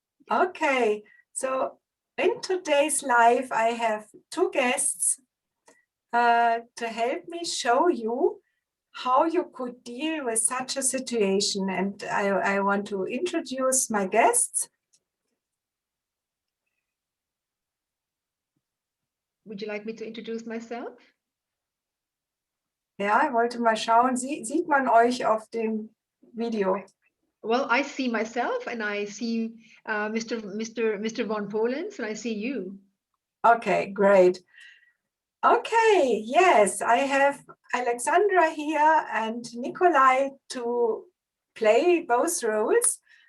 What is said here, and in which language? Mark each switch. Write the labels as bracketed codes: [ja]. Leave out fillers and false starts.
[en] Okay, so in today's live, I have two guests to help me show you how you could deal with such a situation. And I want to introduce my guests. Would you like me to introduce myself? [de] Ja, ich wollte mal schauen, sieht man euch auf dem Video? [en] Well, I see myself and I see Mr. von Polens and I see you. Okay, great. Okay, yes, I have Alexandra here and Nikolai to play both roles.